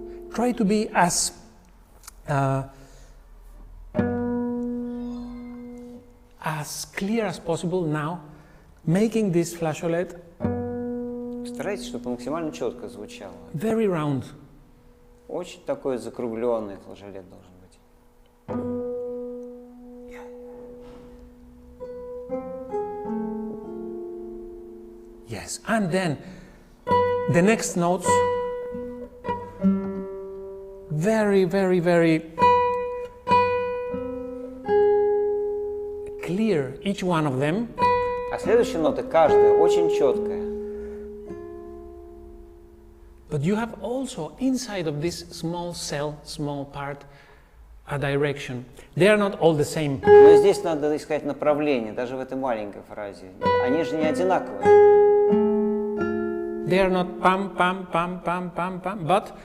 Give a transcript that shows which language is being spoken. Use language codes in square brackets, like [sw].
[en] Try to be as clear as possible now, making this flageolet [ru] Старайтесь, чтобы максимально четко звучало. [en] Very round. [ru] Очень такой закругленный флажолет должен быть. [en] Yes, and then the next notes, very, very, very clear, each one of them. [ru] А следующая нота, каждая, очень четкая. [en] But you have also inside of this small cell, small part, a direction. They are not all the same. [ru] Но здесь надо искать направление, даже в этой маленькой фразе. Они же не одинаковые. [en] They are not pam, pam, pam, pam, pam, pam, but